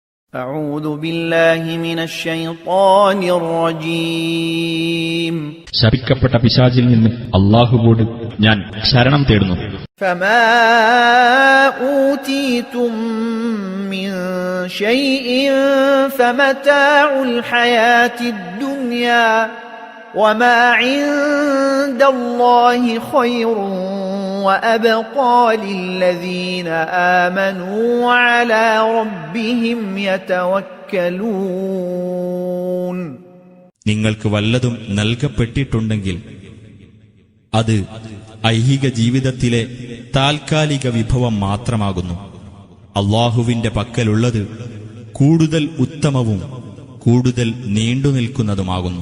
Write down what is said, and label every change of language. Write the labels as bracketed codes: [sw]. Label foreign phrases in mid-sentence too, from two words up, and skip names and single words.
[ar] أعوذ بالله من الشيطان الرجيم [ml] ശപിക്കപ്പെട്ട പിശാചിൽ നിന്ന് അല്ലാഹുവോട് ഞാൻ ശരണം തേടുന്നു. [ar] فما أوتيتم من شيء فمتاع الحياة الدنيا وما عند الله خير وأبقى للذين آمنوا وعلى ربهم يتوكلون. [ml] നിങ്ങൾക്ക് വല്ലതും നൽകപ്പെട്ടിട്ടുണ്ടെങ്കിൽ അത് ഐഹിക ജീവിതത്തിലെ താൽക്കാലിക വിഭവം മാത്രമാകുന്നു. അല്ലാഹുവിന്റെ പക്കലുള്ളത് കൂടുതൽ ഉത്തമവും കൂടുതൽ നീണ്ടുനിൽക്കുന്നതുമാകുന്നു.